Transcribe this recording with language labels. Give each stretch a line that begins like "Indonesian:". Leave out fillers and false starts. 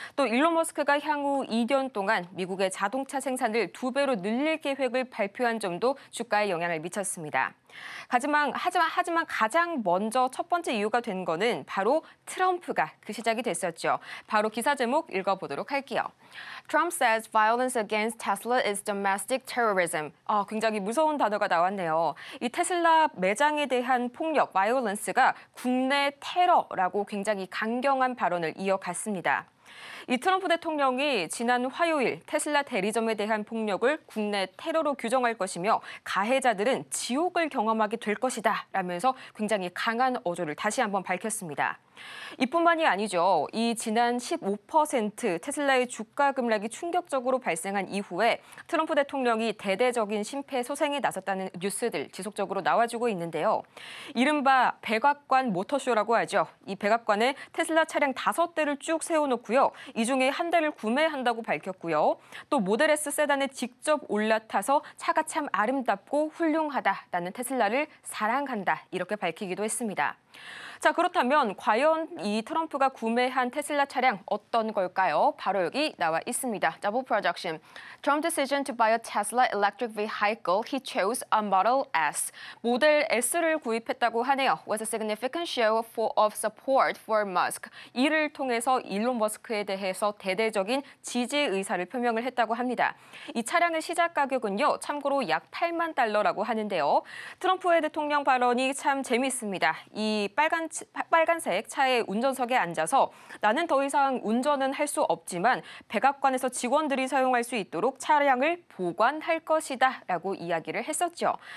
Korean: 또 일론 머스크가 향후 2년 동안 미국의 자동차 생산을 2배로 늘릴 계획을 발표한 점도 주가에 영향을 미쳤습니다. 하지만 가장 먼저 첫 번째 이유가 된 거는 바로 트럼프가 그 시작이 됐었죠. 바로 기사 제목 읽어보도록 할게요.
English: Trump says violence against Tesla is domestic terrorism.
Korean: 굉장히 무서운 단어가 나왔네요. 이 테슬라 매장에 대한 폭력, violence가 국내 테러라고 굉장히 강경한 발언을 이어갔습니다. 이 트럼프 대통령이 지난 화요일 테슬라 대리점에 대한 폭력을 국내 테러로 규정할 것이며 가해자들은 지옥을 경험하게 될 것이다 라면서 굉장히 강한 어조를 다시 한번 밝혔습니다. 이뿐만이 아니죠. 이 지난 15% 테슬라의 주가 급락이 충격적으로 발생한 이후에 트럼프 대통령이 대대적인 심폐소생에 나섰다는 뉴스들 지속적으로 나와주고 있는데요. 이른바 백악관 모터쇼라고 하죠. 이 백악관에 테슬라 차량 5대를 쭉 세워놓고요. 이 중에 한 대를 구매한다고 밝혔고요. 또 모델 S 세단에 직접 올라타서 차가 참 아름답고 훌륭하다라는 테슬라를 사랑한다 이렇게 밝히기도 했습니다. 자, 그렇다면 과연 이 트럼프가 구매한 테슬라 차량 어떤 걸까요? 바로 여기 나와 있습니다.
English: Double Production. Trump decision to buy a Tesla electric vehicle. He chose a Model S.
Korean: 모델 S를 구입했다고 하네요.
English: Was a significant show of support for Musk.
Korean: 이를 통해서 일론 머스크에 대해서 대대적인 지지 의사를 표명을 했다고 합니다. 이 차량의 시작 가격은요. 참고로 약 8만 달러라고 하는데요. 트럼프의 대통령 발언이 참 재미있습니다. 이 빨간색 차의 운전석에 앉아서 나는 더 이상 운전은 할 수 없지만 백악관에서 직원들이 사용할 수 있도록 차량을 보관할 것이다 라고 이야기를 했었죠.